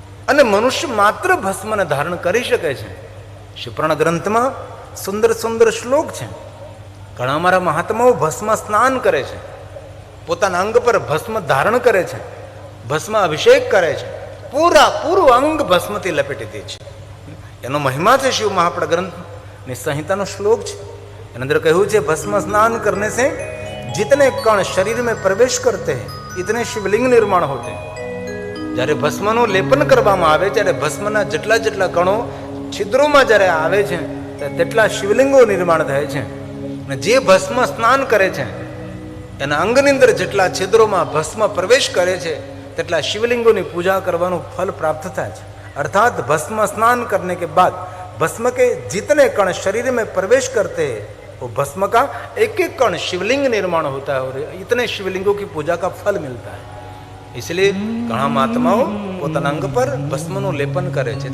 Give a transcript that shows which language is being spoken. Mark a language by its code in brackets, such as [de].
[gu] અને મનુષ્ય માત્ર ભસ્મને ધારણ કરી શકે છે. શિવપુરાણ ગ્રંથમાં સુંદર સુંદર શ્લોક છે. ઘણા અમારા મહાત્માઓ ભસ્મ સ્નાન કરે છે, પોતાના અંગ પર ભસ્મ ધારણ કરે છે, ભસ્મ અભિષેક કરે છે, પૂરું અંગ ભસ્મથી લપેટી દે છે. એનો મહિમા છે. શિવ મહાપડ ગ્રંથની સંહિતાનો શ્લોક છે. એની અંદર કહ્યું છે, ભસ્મ સ્નાન કરને [hi] से जितने कण शरीर में प्रवेश करते हैं इतने शिवलिंग निर्माण होते हैं. [gu] જ્યારે ભસ્મનું લેપન કરવામાં આવે ત્યારે ભસ્મના જેટલા જેટલા કણો છિદ્રોમાં જ્યારે આવે છે તેટલા શિવલિંગો નિર્માણ થાય છે. અને જે ભસ્મ સ્નાન કરે છે એના અંગની અંદર જેટલા છિદ્રોમાં ભસ્મ પ્રવેશ કરે છે તેટલા શિવલિંગોની પૂજા કરવાનું ફલ પ્રાપ્ત થાય છે. [hi] अर्थात भस्म स्नान करने के बाद भस्म के जितने कण शरीर में प्रवेश करते हैं वो भस्म का एक एक कण शिवलिंग निर्माण होता है और इतने शिवलिंगों की पूजा का फल मिलता है. [gu] इसलिए ઘણા મહાત્માઓ પોતાના અંગ પર ભસ્મનું લેપન કરે છે.